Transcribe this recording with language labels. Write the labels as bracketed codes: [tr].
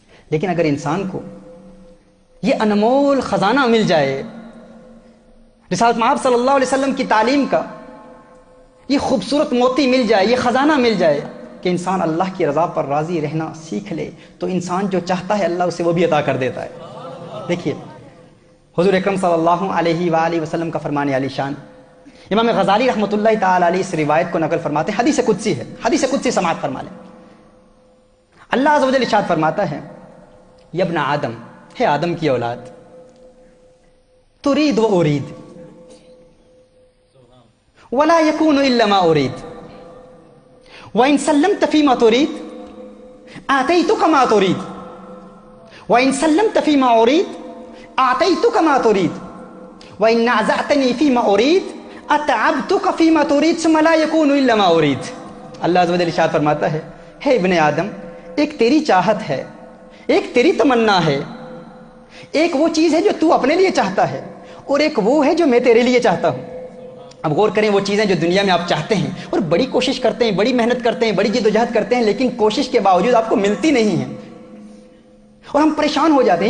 [ur] لیکن اگر انسان کو یہ انمول خزانہ مل جائے، رسالت مآب صلی اللہ علیہ وسلم کی تعلیم کا یہ خوبصورت موتی مل جائے، یہ خزانہ مل جائے کہ انسان اللہ کی رضا پر راضی رہنا سیکھ لے، تو انسان جو چاہتا ہے اللہ اسے وہ بھی عطا کر دیتا ہے. دیکھیے، حضور اکرم صلی اللہ علیہ وآلہ وسلم کا فرمان علی شان، امام غزالی رحمۃ اللہ تعالی علیہ اس روایت کو نقل فرماتے ہیں، حدیث قدسی ہے، حدیث قدسی سماعت فرما لیں. اللہ عز و جل ارشاد فرماتا ہے، [ar] یا ابن آدم، [ur] ہے آدم کی اولاد، [ar] ترید و ارید ولا يكون الا ما اريد وان سلمت فيما تريد اعطيتك ما تريد وان سلمت فيما اريد اعطيتك ما تريد وان نازعتني فيما اريد اتعبتك فيما تريد ثم لا يكون الا ما اريد. [ur] اللہ عز و جل ارشاد فرماتا ہے، ہے ابن آدم، ایک تیری چاہت ہے، ایک تیری تمنا ہے، ایک وہ چیز ہے جو تو اپنے لیے چاہتا ہے، اور ایک وہ ہے جو میں تیرے لیے چاہتا ہوں. اب غور کریں، وہ چیزیں جو دنیا میں آپ چاہتے ہیں اور بڑی کوشش کرتے ہیں، بڑی محنت کرتے ہیں، بڑی جد و جہد کرتے ہیں، لیکن کوشش کے باوجود آپ کو ملتی نہیں ہیں اور ہم پریشان ہو جاتے ہیں.